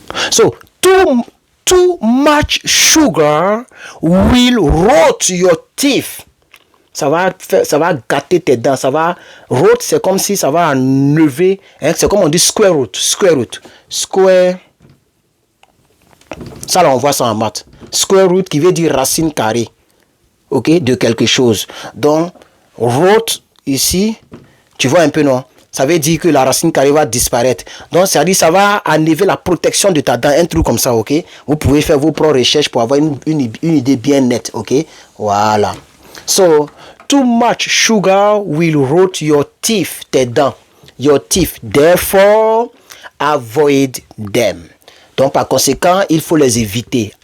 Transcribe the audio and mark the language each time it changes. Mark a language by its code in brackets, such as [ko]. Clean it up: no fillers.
[en] So, too much sugar will rot your teeth. [fr] Ça va gâter tes dents. Ça va rot, c'est comme si ça va enlever. Hein, c'est comme on dit square root. Ça là on voit ça en maths. Square root qui veut dire racine carrée. Ok, de quelque chose. Donc rot ici, tu vois un peu, non? Ça veut dire que la racine carrée va disparaître. Donc, ça dit ça va enlever la protection de ta dent. Un truc comme ça, ok? Vous pouvez faire vos propres recherches pour avoir une idée bien nette, ok? Voilà. [en] So, too much sugar will rot your teeth, tes dents. Your teeth. Therefore, avoid them. [fr] Donc, par conséquent, il faut les éviter.